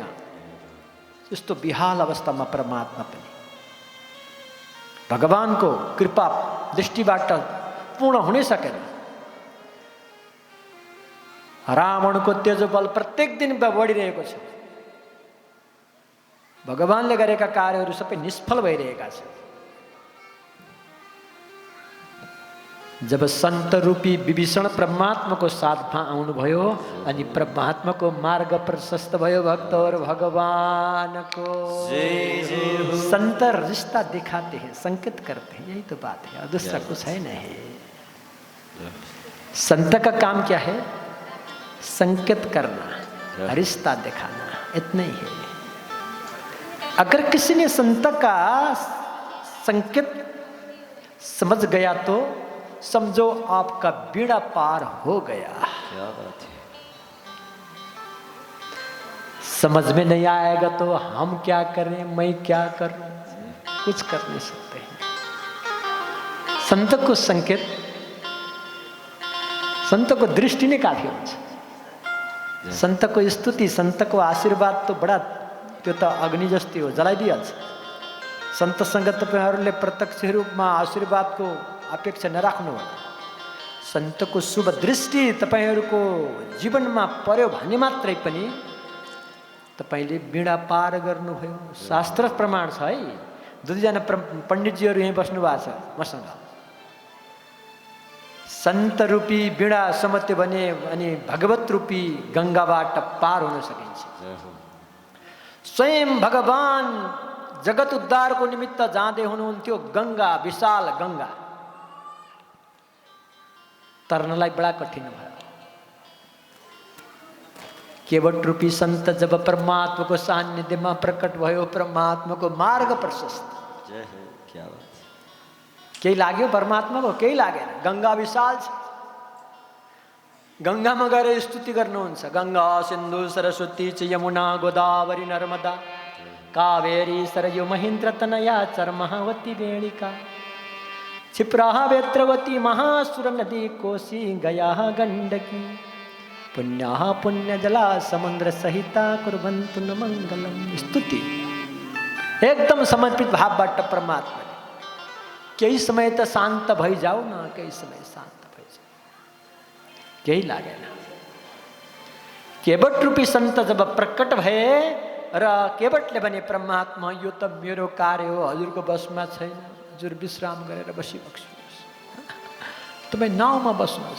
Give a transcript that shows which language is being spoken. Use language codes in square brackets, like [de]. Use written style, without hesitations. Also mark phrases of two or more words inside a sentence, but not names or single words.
[ne] यस्तो विहाल अवस्थामा परमात्मा पनि भगवानको कृपा दृष्टिबाट पूर्ण हुनै सकेन। रावणको तेजोबल प्रत्येक दिन बढिरहेको छ। भगवानले गरेका कार्यहरू सबै निष्फल भइरहेका छन्। जब संत रूपी विभीषण परमात्माको साथमा आउनुभयो अनि परमात्माको मार्ग प्रशस्त भयो। भक्तहरू भगवानको [hi] संत रिश्ता दिखाते हैं, संकेत करते हैं, यही तो बात है, और दूसरा कुछ है नहीं। संत का काम क्या है? संकेत करना, रिश्ता दिखाना, इतना ही है। अगर किसी ने संत का संकेत समझ गया तो समझो आपका बीड़ा पार हो गया। क्या बात है। समझ में नहीं आएगा तो हम क्या करें, मैं क्या करूं, कुछ कर नहीं सकते हैं। [ne] संत को संकेत, संत को दृष्टि नै काफी हुन्छ। संत को स्तुति, संत को [hi] आशीर्वाद तो बडा, [ne] त्यो त अग्नि जस्तै हो, जलाइदिइहाल्छ। संतसँग तपाईहरूले प्रत्यक्ष रूपमा आशीर्वादको अपेक्षा नराख्नु होला। सन्तको शुभ दृष्टि तपाईहरूको जीवनमा पर्यो भने मात्रै पनि तपाईले बीडा पार गर्नुभयो। शास्त्र प्रमाण छ है। 2 जना पण्डितजीहरू यही बस्नु भएको छ मसँग। संत रूपी बीडा समत्यो भने अनि भगवत रूपी गंगाबाट पार हुन सकिन्छ। स्वयं भगवान जगत उद्धारको निमित्त जाँदै हुनुहुन्थ्यो गंगा, विशाल गंगा, तरनलाई बड़ा कठिन भयो। केवट रूपी संत जब परमात्मा को सान्निध्यमा प्रकट भयो, परमात्मा को मार्ग प्रशस्त। [hi] जय हो, क्या बात। [ne] केही लाग्यो परमात्मा को? केही लागेन। गंगा विशाल छ। गंगामा गएर स्तुति गर्नुहुन्छ। [sa] गंगा सिन्धु सरस्वती च यमुना गोदावरी नर्मदा कावेरी सरयू महेन्द्र तनया चर्महावती वेणिका क्षिप्रा वेत्रवती महासुर नदी कोशी गया गंडकी पुण्या पुण्यजला समुद्र सहिता कुर्वन्तु न मंगलम। [ne] स्तुति एकदम समर्पित भावबाट परमात्मा। केही समय त शान्त भइजाऊ न, केही समय शान्त भइजाऊ, केही लागेन। केवट रूपी संत जब प्रकट भए र केवटले भने परमात्मा यो त मेरो कार्य हो, हजुरको बसमा छैन, हजुर विश्राम गरेर बसिबक्नुहोस्, तपाईँ नाउँमा बस्नुहोस्।